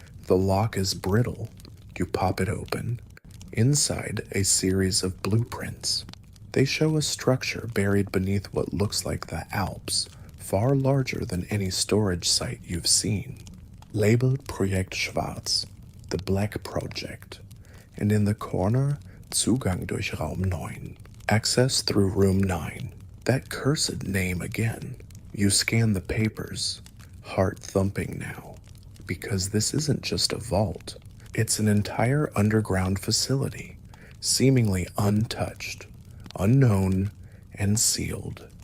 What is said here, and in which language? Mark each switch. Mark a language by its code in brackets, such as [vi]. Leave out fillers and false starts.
[en] The lock is brittle. You pop it open. Inside, a series of blueprints. They show a structure buried beneath what looks like the Alps, far larger than any storage site you've seen. Labeled Projekt Schwarz, the Black Project. And in the corner, [de] Zugang durch Raum 9. [en] Access through Room 9. That cursed name again. You scan the papers, heart thumping now, because this isn't just a vault. It's an entire underground facility, seemingly untouched, unknown, and sealed.